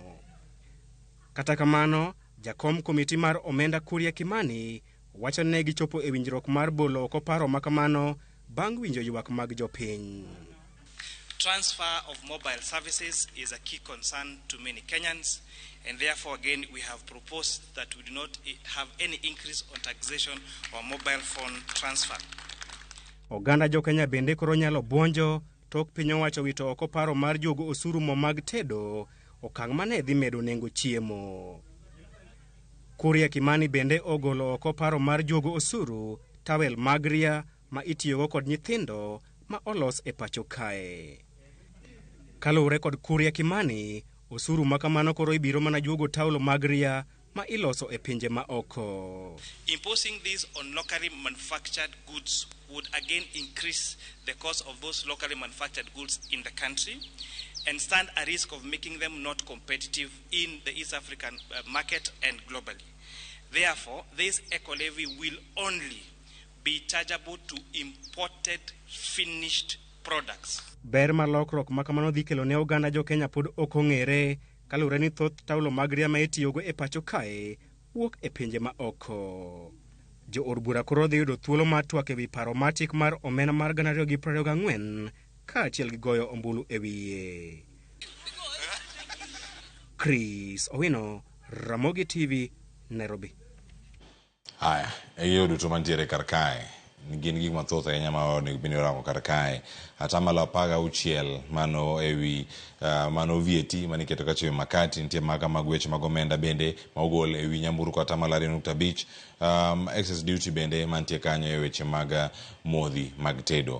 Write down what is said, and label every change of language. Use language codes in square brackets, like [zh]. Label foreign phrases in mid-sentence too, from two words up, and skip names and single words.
[luo] Kata kamano, jakom komiti mar omenda Kuria Kimani wacho ne gichopo e winjruok mar bolo oko paro makamano bang' winjo ywak mag jopiny. [en] Transfer of mobile services is a key concern to many Kenyans, and therefore again we have proposed that we do not have any increase on taxation or mobile phone transfer. [luo] Oganda jo Kenya bende koro nyalo buonjo tok piny owacho wito oko paro mar jogo osuru mo mag tedo, okang' mane dhi medo nengo chiemo. Kuria Kimani bende ogolo oko paro mar jogo osuru tawel mag ria ma itiyogo kod nyithindo ma olos e pacho kae. Kaluwore kod Kuria Kimani, osuru makamano koro ibiro mana juogo taulo mag ria ma iloso e pinje ma oko. [en] Imposing this on locally manufactured goods would again increase the cost of those locally manufactured goods in the country and stand a risk of making them not competitive in the East African market and globally. Therefore, this eco levy will only be chargeable to imported finished products. [luo] Ber mar lokruok makamano dhi kelo ne oganda jo Kenya pod ok ong'ere, kaluwore ni thoth taulo mag ria ma itiyogo e pacho kae wuok e pinje ma oko. Jo od bura koro dhi yudo thuolo mar twak ewi paro mar chik mar omenda mar 2024 kaachiel gi goyo ombulu e wiye. Chris Owino, Ramogi TV, Nairobi. Haya, hiyo duto mantiere kar kae. Gin gik mathoth ahinya ma onego bed ni orango kar kae. Atamalo 16 mano ewi mano VAT maniketo ka chiwo makati, nitie maga mag weche mag omenda bende ma ogol ewi nyamburko atamalo 2.5. [en] Excess duty [luo] bende mantie kanyo e weche mag modhi mag tedo.